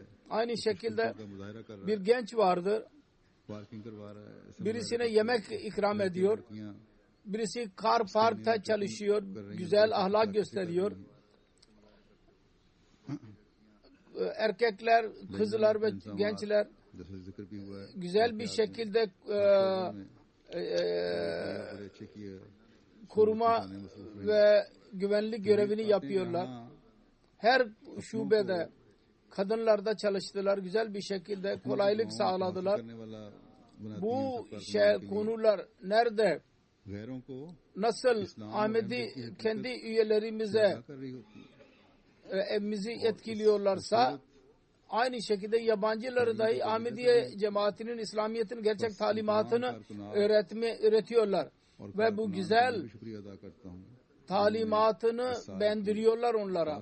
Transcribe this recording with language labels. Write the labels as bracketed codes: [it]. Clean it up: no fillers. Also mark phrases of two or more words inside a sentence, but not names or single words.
[tr] Aynı şekilde bir genç vardır. Birisine yemek ikram ediyor. Birisi kar parkta çalışıyor. Güzel ahlak gösteriyor. Erkekler, kızlar ve gençler [ur] جیسے ذکر بھی ہوا ہے [tr] güzel bir şekilde [ur] بڑے اچھے کیے [tr] koruma ve güvenlik görevini yapıyorlar. Her şubede kadınlarda çalıştılar. Güzel bir şekilde kolaylık sağladılar. Bu konular nerede [ur] غیروں کو [tr] nasıl Ahmedi kendi üyelerimize evimizi etkiliyorlarsa aynı şekilde yabancıları dahi Ahmediye cemaatinin İslamiyet'in gerçek talimatını öğretiyorlar. Ve bu güzel talimatını bendiriyorlar onlara.